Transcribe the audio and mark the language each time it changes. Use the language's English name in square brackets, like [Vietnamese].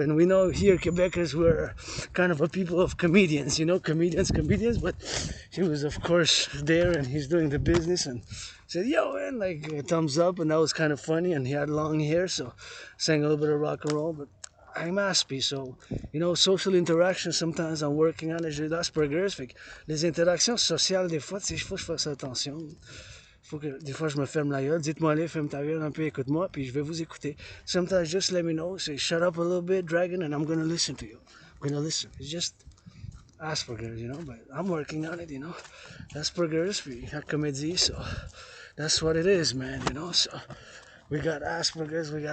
[English] And we know here, Quebecers, we're kind of a people of comedians, you know, comedians. But he was, of course, there and he's doing the business and said, yo, man, like a thumbs up. And that was kind of funny. And he had long hair, so sang a little bit of rock and roll. But I'm Aspie, so, you know, social interaction, sometimes I'm working on it. [French] J'ai d'Asperger's, fait que les interactions sociales, des fois, tu sais, il faut que je fasse attention. Faut que, des fois, je me ferme la gueule. Dites-moi, allez, ferme ta gueule un peu, écoute-moi, puis je vais vous écouter. [English] Sometimes just let me know, say, shut up a little bit, Dragon, and I'm gonna listen to you. I'm gonna listen. It's just Asperger's, you know, but I'm working on it, you know. Asperger's, [French] puis la comédie, [English] so that's what it is, man, you know, so we got Asperger's.